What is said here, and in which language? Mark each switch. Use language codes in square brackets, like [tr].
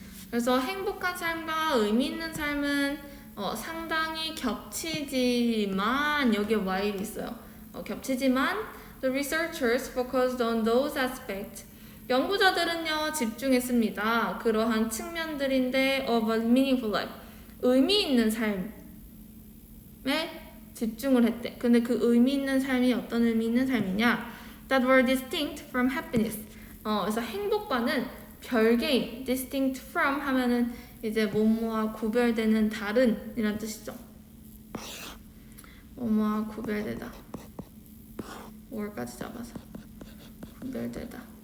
[ko] 그래서 행복한 삶과 의미 있는 삶은 상당히 겹치지만 여기에 while이 있어요. 겹치지만 [en] the researchers focused on those aspects [ko] 연구자들은요 집중했습니다. 그러한 측면들인데 [en] of a meaningful life, [ko] 의미 있는 삶에 집중을 했대. 근데 그 의미 있는 삶이 어떤 의미 있는 삶이냐? [en] That were distinct from happiness. [ko] 그래서 행복과는 별개인, distinct from 하면은 이제 뭐뭐와 구별되는 다른 이란 뜻이죠. 뭐뭐와 구별되다. 5월까지 잡아서 구별되다.